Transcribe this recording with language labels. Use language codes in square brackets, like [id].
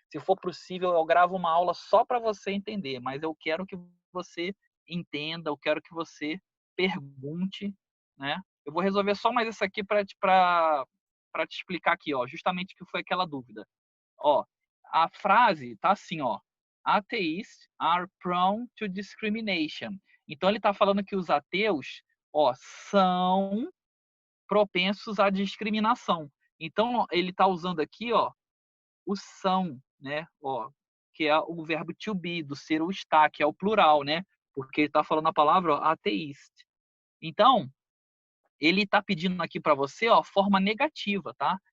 [pt] Se for possível, eu gravo uma aula só para você entender. Mas eu quero que você entenda, eu quero que você pergunte, né? Eu vou resolver só mais isso aqui para te explicar aqui, ó. Justamente que foi aquela dúvida. Ó, a frase tá assim, ó. [en] Atheists are prone to discrimination. [pt] Então ele está falando que os ateus, ó, são propensos à discriminação. Então ele está usando aqui, ó, o são, né, ó, que é o verbo to be, do ser ou estar, que é o plural, né? Porque ele está falando a palavra, ó, atheist. Então ele está pedindo aqui para você, ó, forma negativa, tá?